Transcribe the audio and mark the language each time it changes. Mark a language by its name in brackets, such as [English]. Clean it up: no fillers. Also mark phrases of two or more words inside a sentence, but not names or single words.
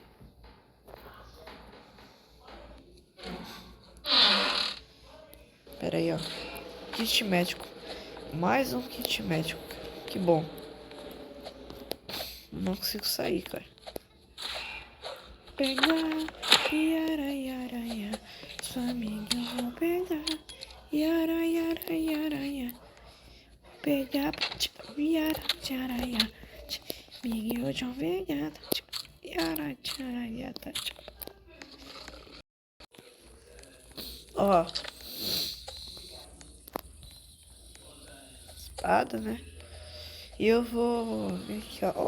[Portuguese] Pera aí, ó. Kit médico. Mais um kit médico, cara. Que bom. Não consigo sair, cara. Pegar, yara, yara, yara. Sua amiga eu vou pegar. Yara, yara, yara, yara. Pegar, yara, yara, yara. Amiga eu vou pegar. Yara, yara, yara. Ó. Espada, né? E eu vou vir aqui, ó.